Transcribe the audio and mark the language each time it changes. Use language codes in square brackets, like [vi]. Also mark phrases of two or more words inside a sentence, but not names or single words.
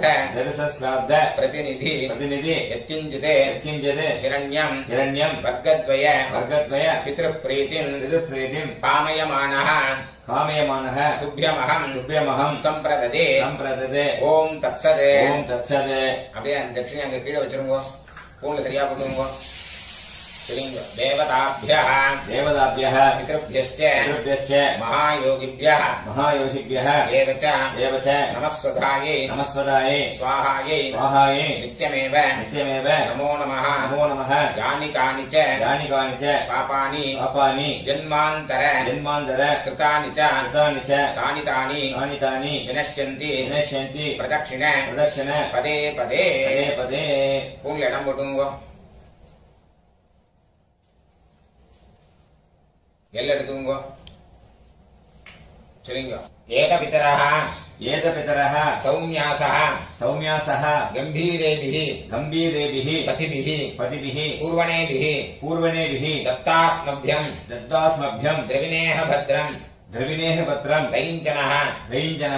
[sa] दर्शश्राद्ध பிரதிநிதி प्रतिनिधि யத்கிஞ்சிதே यत्किञ्चित् ஹிரண்யம் हिरण्यम् வர்க்கத்வய वर्गद्वय पितृप्रीतिम् पितृप्रीतिम् कामयमानः कामयमानः तुभ्यमहम् तुभ्यमहम् सम्प्रददे सम्प्रददे ओम् तत्सत् ओम तत्सत् [ta] அப்படியே அந்த தட்சிணை அங்க கீழே வச்சிருங்க பூன்ல சரியா போட்டுருங்க சரிங்க தேவதாभ्यः [sa] देवताभ्यः पितृभ्यश्च पितृभ्यश्च महायोगिभ्यः महायोगिभ्यः एव च एव च नमस्वधायै नमस्वदायै स्वाहायै स्वाहायै नित्यमेव नित्यमेव नमो नमः नमो नमः यानि कानि च यानि कानि च पापानि पापानि जन्मान्तर जन्मान्तर कृतानि च कृतानि च तानि तानि तानि विनश्यन्ति विनश्यन्ति प्रदक्षिण प्रदक्षिण पदे पदे पदे पदे [ta] பூன்ல இடம் போட்டுங்க எல்லை எடுத்துங்க சரிங்க ஏகபிதரः [sa] एतपितरः सौम्यासः सौम्यासः गम्भीरेभिः गम्भीरेभिः पथिभिः पतिभिः पूर्वणेभिः पूर्वणेभिः दत्तास्मभ्यम् दत्तास्मभ्यम् द्रविणेह भद्रम् द्रविणेः पत्रम् रैञ्जनः रैञ्जनः